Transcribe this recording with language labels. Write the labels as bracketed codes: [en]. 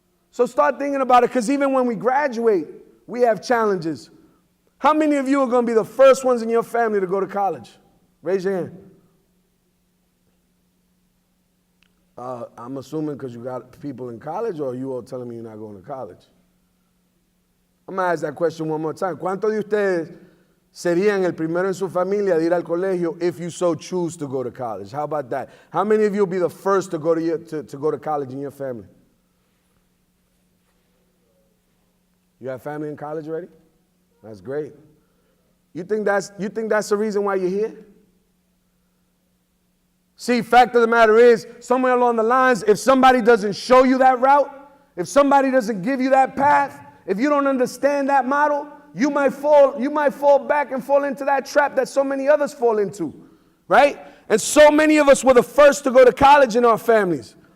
[en] So start thinking about it, because even when we graduate, we have challenges. How many of you are going to be the first ones in your family to go to college? Raise your hand. I'm assuming because you got people in college, or are you all telling me you're not going to college? I'm going to ask that question one more time. [es] ¿Cuántos de ustedes serían el primero en su familia de ir al colegio [en] if you so choose to go to college? How about that? How many of you will be the first to go to college in your family? You have family in college already? That's great. You think that's the reason why you're here? See, fact of the matter is, somewhere along the lines, if somebody doesn't show you that route, if somebody doesn't give you that path, if you don't understand that model, you might fall back and fall into that trap that so many others fall into, right? And so many of us were the first to go to college in our families.